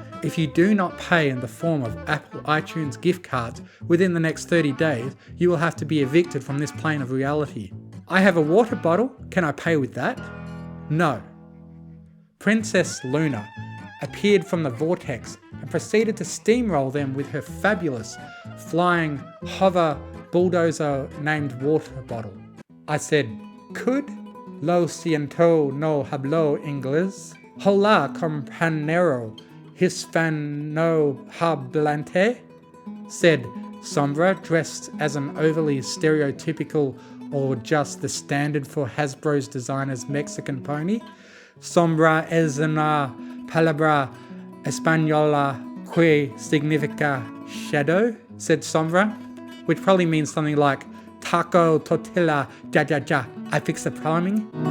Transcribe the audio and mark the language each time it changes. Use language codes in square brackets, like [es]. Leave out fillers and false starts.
[en] If you do not pay in the form of Apple iTunes gift cards within the next 30 days, you will have to be evicted from this plane of reality. I have a water bottle. Can I pay with that? No. Princess Luna appeared from the vortex and proceeded to steamroll them with her fabulous flying hover bulldozer named water bottle. I said, "Could [es] lo siento no hablo inglés? Hola compañero hispanohablante?" [en] said Sombra, dressed as an overly stereotypical or just the standard for Hasbro's designer's Mexican pony. [es] Sombra es una palabra española que significa [en] shadow, said Sombra, which probably means something like taco, tortilla, ja ja ja, I fix the plumbing.